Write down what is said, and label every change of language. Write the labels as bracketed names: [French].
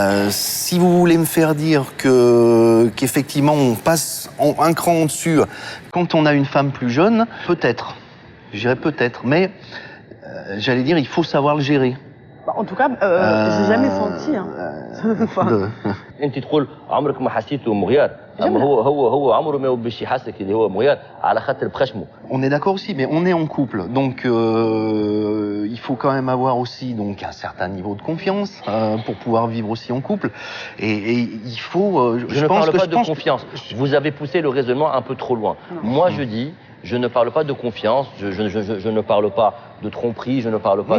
[French] Si vous voulez me faire dire qu'effectivement on passe un cran en dessus quand on a une femme plus jeune, peut-être. J'irai peut-être, mais j'allais dire il faut savoir le gérer. En tout cas, j'ai jamais senti. [Arabic] انت تقول عمرك ما حسيته مغيار اما هو عمره ما باش يحسك اللي هو مغيار على خاطر بخشمه. [French] On est d'accord aussi, mais on est en couple, donc il faut quand même avoir aussi donc un certain niveau de confiance pour pouvoir vivre aussi en couple. Et il faut. Je ne parle pas de confiance. Vous avez poussé le raisonnement un peu trop loin. Moi, je dis. Je ne parle pas de confiance, je ne parle pas de tromperie, je ne parle pas